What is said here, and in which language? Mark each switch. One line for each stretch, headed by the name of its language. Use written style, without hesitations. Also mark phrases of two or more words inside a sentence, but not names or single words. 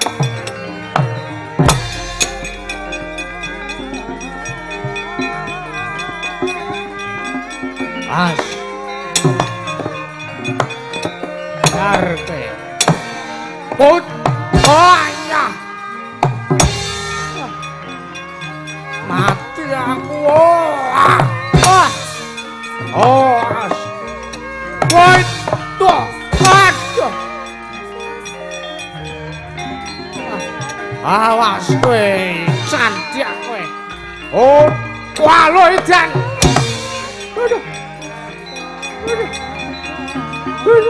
Javanese: As. Karpe. Put. Oh ya. Mati aku. Oh, as.
English: Wait.
Javanese: Tuh. Aduh. Awas kowe, cantik kowe. Oh, walo edan. Aduh. Aduh. Aduh.